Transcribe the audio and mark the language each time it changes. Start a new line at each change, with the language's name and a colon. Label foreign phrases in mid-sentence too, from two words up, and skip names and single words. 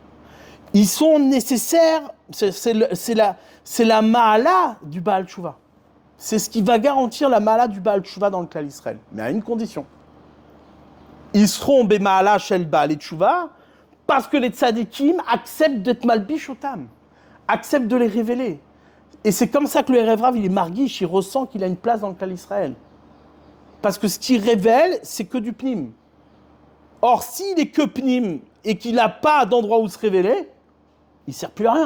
French: Ils sont nécessaires, c'est la ma'ala du
Hebrew: בעל תשובה.
French: C'est ce qui va garantir la ma'ala du
Hebrew: בעל תשובה
French: dans le clan d'Israël. Mais à une condition. Ils seront
Hebrew: במעלה של בעל תשובה
French: parce que les tzadikim acceptent d'être
Hebrew: מלביש אותם,
French: acceptent de les révéler. Et c'est comme ça que le
Hebrew: ערב רב,
French: il est marguiche, il ressent qu'il a une place dans le clan d'Israël. Parce que ce qu'il révèle, c'est que du pnim. Or, s'il est que pnim et qu'il n'a pas d'endroit où se révéler, il ne sert plus à rien.